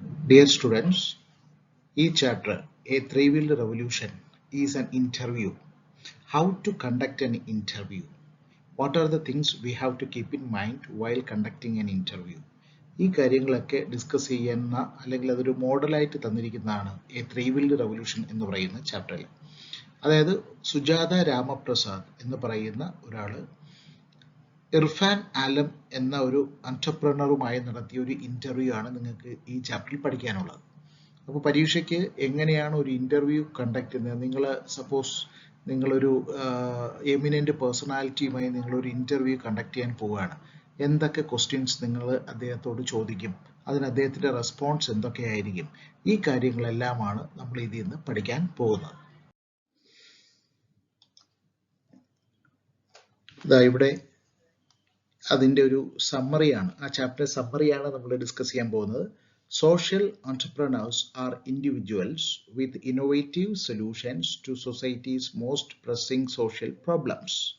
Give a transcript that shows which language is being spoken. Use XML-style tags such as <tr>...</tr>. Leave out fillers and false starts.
<en>Dear students, each chapter, A Three-Wheeled Revolution, is an interview. How to conduct an interview? What are the things we have to keep in mind while conducting an interview?</en> <ml>ഈ കാര്യങ്ങളൊക്കെ discuss ചെയ്യുന്ന അല്ലെങ്കിൽ അതൊരു മോഡലായിട്ട് തന്നിരിക്കുന്നതാണ് A three wheeled revolution എന്ന് പറയുന്ന ചാപ്റ്ററിൽ. അതായത് സുജാത രാമപ്രസാദ് എന്ന് പറയുന്ന ഒരാൾ ഇർഫാൻ ആലം എന്ന ഒരു എന്റർപ്രണറുമായി നടത്തിയ ഒരു ഇന്റർവ്യൂ ആണ് നിങ്ങൾക്ക് ഈ ചാപ്റ്ററിൽ പഠിക്കാനുള്ളത്. അപ്പോൾ പരീക്ഷയ്ക്ക് എങ്ങനെയാണ് ഒരു ഇന്റർവ്യൂ കണ്ടക്ട് ചെയ്യുന്നത്? നിങ്ങൾ സപ്പോസ് നിങ്ങളൊരു എമിനന്റ് പേഴ്സണാലിറ്റിയുമായി നിങ്ങളൊരു ഇന്റർവ്യൂ കണ്ടക്ട് ചെയ്യാൻ പോവുകയാണ്. എന്തൊക്കെ ക്വസ്റ്റ്യൻസ് നിങ്ങൾ അദ്ദേഹത്തോട് ചോദിക്കും, അതിന് അദ്ദേഹത്തിന്റെ റെസ്പോൺസ് എന്തൊക്കെയായിരിക്കും? ഈ കാര്യങ്ങളെല്ലാമാണ് നമ്മൾ ഇതിൽ നിന്ന് പഠിക്കാൻ പോകുന്നത്. ഇവിടെ അതിന്റെ ഒരു സമ്മറിയാണ്, ആ ചാപ്റ്റർ സമ്മറിയാണ് നമ്മൾ ഡിസ്കസ് ചെയ്യാൻ പോകുന്നത്.</ml> <en>Social entrepreneurs are individuals with innovative solutions to society's most pressing social problems.</en>